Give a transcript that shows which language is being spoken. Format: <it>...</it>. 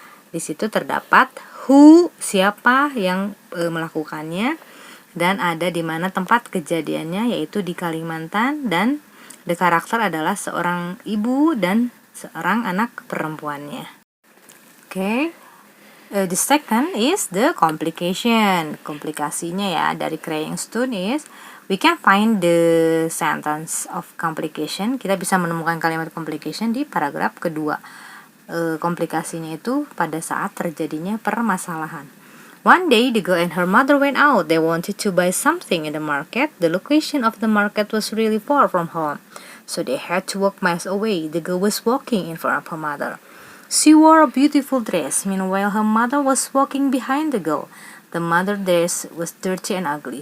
<id>Di situ terdapat who, siapa yang melakukannya, dan ada di mana tempat kejadiannya, yaitu di Kalimantan, dan the karakter adalah seorang ibu dan seorang anak perempuannya. Oke.</id> <en>The second is the complication.</en> <id>Komplikasinya ya dari</id> <en>Crying Stone is we can find the sentence of complication.</en> <id>Kita bisa menemukan kalimat complication di paragraf kedua. Komplikasinya itu pada saat terjadinya permasalahan.</id> <en>One day the girl and her mother went out. They wanted to buy something in the market. The location of the market was really far from home, so they had to walk miles away. The girl was walking in front of her mother. She wore a beautiful dress. Meanwhile, her mother was walking behind the girl. The mother's dress was dirty and ugly.</en>